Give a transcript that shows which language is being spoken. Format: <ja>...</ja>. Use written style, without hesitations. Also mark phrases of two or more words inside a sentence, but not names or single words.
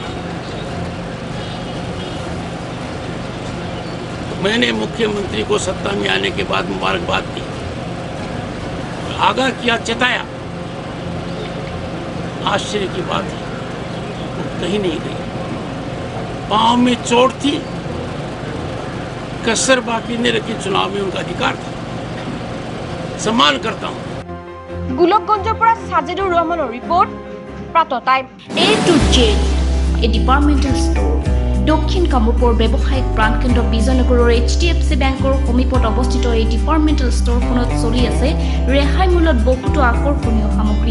<hi>मैंने मुख्यमंत्री को सत्ता में आने के बाद मुबारकबाद दी, आगाह किया, चेताया। आश्चर्य की बात है वो कहीं नहीं गई, पांव में चोट थी, कसर बाकी नहीं रखी। चुनाव में उनका अधिकार था, सम्मान करता हूं।</hi> <as>গোলকগঞ্জৰ পৰা সাজিদুৰ ৰহমানৰ ৰিপৰ্ট, প্ৰাতঃ টাইম।</as> <en>A to Z, a departmental store.</en> <as>দক্ষিণ কামৰূপৰ ব্যৱসায়িক প্ৰাণকেন্দ্ৰ বিজয়নগৰৰ HDFC বেংকৰ সমীপত অৱস্থিত এই</as> <en>departmental store</en> <as>চলি আছে ৰেহাই মূল্যত বহুতো আকৰ্ষণীয় সামগ্ৰী।</as>